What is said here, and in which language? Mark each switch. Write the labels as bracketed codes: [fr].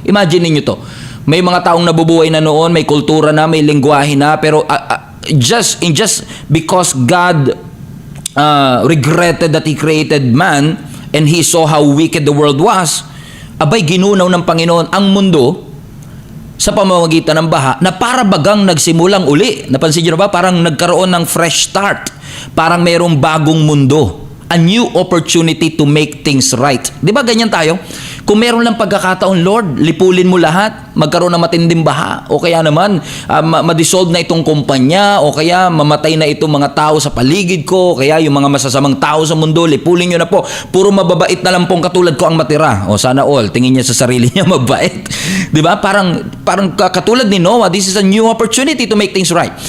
[tl] Imagine niyo to. May mga taong nabubuhay na noon, may kultura na, may lengguwahe na, pero [en] just because God regretted that He created man, and He saw how wicked the world was, [tl] abay ginunaw ng Panginoon ang mundo sa pamamagitan ng baha na para bagang nagsimulang uli. Napansin niyo na ba? Parang nagkaroon ng [en] fresh start. [tl] Parang mayroong bagong mundo. [en] A new opportunity to make things right. [tl] Di ba ganyan tayo? Kung meron lang pagkakataon, Lord, lipulin mo lahat, magkaroon ng matinding baha, o kaya naman, ma-dissolve na itong kumpanya, o kaya mamatay na itong mga tao sa paligid ko, o kaya yung mga masasamang tao sa mundo, lipulin nyo na po. Puro mababait na lang pong katulad ko ang matira. O sana all, tingin niya sa sarili niya mabait. Di ba? Parang katulad ni Noah, [en] this is a new opportunity to make things right.